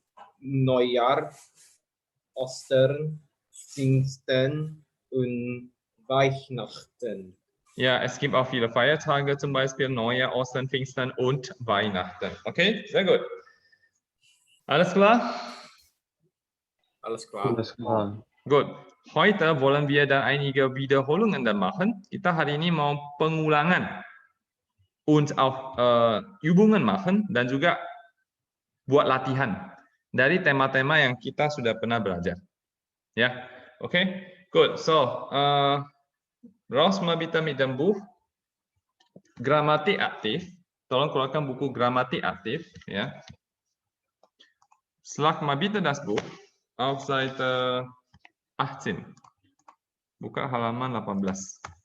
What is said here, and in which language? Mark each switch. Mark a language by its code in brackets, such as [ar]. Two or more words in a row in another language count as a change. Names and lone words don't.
[de] Neujahr, Ostern, Pfingsten und Weihnachten. Ja, es gibt auch viele Feiertage, zum Beispiel Neujahr, Ostern, Pfingsten und Weihnachten. Okay, sehr gut. Alles klar? Alles klar. Alles klar. Gut. Heute wollen wir dann einige Wiederholungen dann machen. [id] Kita hari ini mau pengulangan [de] und auch Übungen machen [id] dan juga buat latihan dari tema-tema yang kita sudah pernah belajar. Ya, oke, good. [de] So, raus mabita mit dem Buch Gramatik aktif. [id] Tolong keluarkan buku Gramatik aktif, ya. [de] Schlag mal bitte das Buch auf Seite 18. [id] Buka halaman 18.